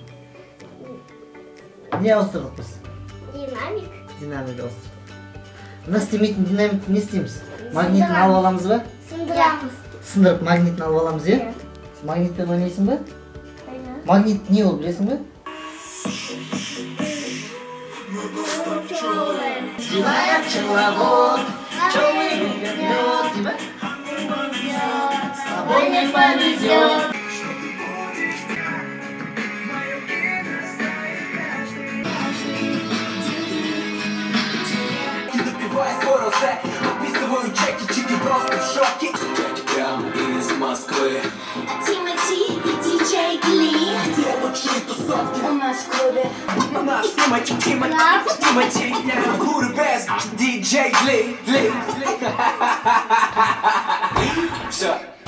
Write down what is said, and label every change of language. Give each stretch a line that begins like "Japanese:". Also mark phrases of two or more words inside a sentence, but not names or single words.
Kazakh: Не ауыстырдық біз? Динамик. Динамик ауыстырдық. Мына істемейтін динамикті не істейміз? Магнитін алып аламыз ба? Сындырамыз. Сындырып магнитін алып аламыз, е? Магнитпен ойнайсың ба? Магнит не ол, білесің ба?
Russian: Желает пчеловод, пчелы любят мед, типа? С тобой не повезет. Выписываю чеки просто в шоке. Прямо из Москвы. Тимати и DJ тебе. Снимайте,
English: who the best?
Russian: DJ Lee. Все.